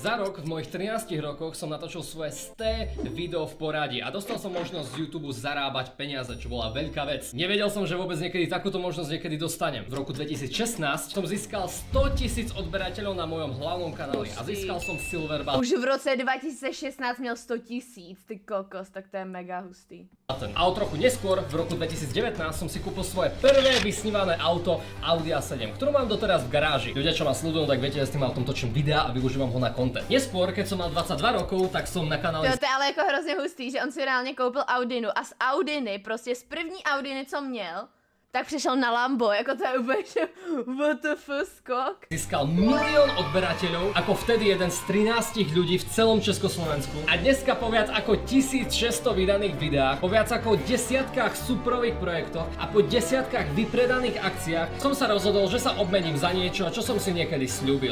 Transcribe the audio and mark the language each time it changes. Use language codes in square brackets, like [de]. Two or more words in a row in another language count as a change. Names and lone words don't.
[sk] Za rok v mojich 13 rokoch som natočil svoje 100 video v poradí a dostal som možnosť z YouTube zarábať peniaze, čo bola veľká vec. Nevedel som, že vôbec niekedy takúto možnosť niekedy dostanem. V roku 2016 som získal 100 000 odberateľov na mojom hlavnom kanáli a získal som Silver Button. [cs] Už v roce 2016 měl 100 000, ty kokos, tak to je mega hustý. [sk] A o trochu neskôr, v roku 2019, som si kúpil svoje prvé vysnívané auto Audi A7, ktorú mám doteraz v garáži. Ľudia, čo ma sledujú, tak viete, že s tým autom točím videa a využívam ho na content. Neskôr, keď som mal 22 rokov, tak som na kanále... [cs] To je ale jako hrozně hustý, že on si reálně koupil Audinu a z Audiny, prostě z první Audiny, co měl, tak přišel na Lambo, jako to je úplně WTF skok. [sk] Získal 1 000 000 odberateľov, ako vtedy jeden z 13 ľudí v celom Československu. A dneska po viac ako 1600 vydaných videách, po viac ako desiatkách súprových projektoch a po desiatkách vypredaných akciách som sa rozhodol, že sa obmením za niečo, čo som si niekedy sľúbil.